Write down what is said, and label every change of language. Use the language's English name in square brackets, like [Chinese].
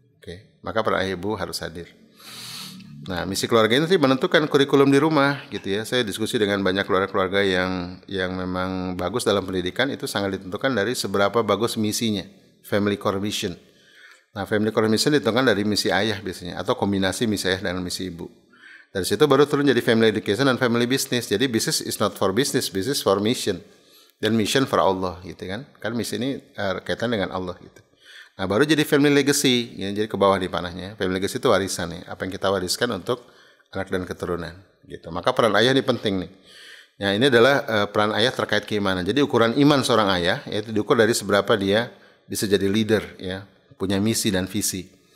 [Indonesian] Oke, maka para ayah ibu harus hadir. Nah, misi keluarga ini sih menentukan kurikulum di rumah gitu ya. Saya diskusi dengan banyak keluarga-keluarga yang memang bagus dalam pendidikan, itu sangat ditentukan dari seberapa bagus misinya, [English] family core mission. [Indonesian] Nah, [English] family core mission [Indonesian] ditentukan dari misi ayah biasanya atau kombinasi misi ayah dengan misi ibu. Dari situ baru turun jadi [English] family education [Indonesian] dan [English] family business. Jadi business is not for business, business for mission. [Indonesian] Dan [English] mission for [Indonesian] Allah gitu kan. Kan misi ini kaitan dengan Allah gitu. Nah baru jadi [English] family legacy, [Indonesian] ya, jadi ke bawah di panahnya. [English] Family legacy [Indonesian] itu warisan ya, apa yang kita wariskan untuk anak dan keturunan gitu. Maka peran ayah ini penting nih. Ya ini adalah peran ayah terkait keimanan. Jadi ukuran iman seorang ayah yaitu diukur dari seberapa dia bisa jadi leader ya, punya misi dan visi.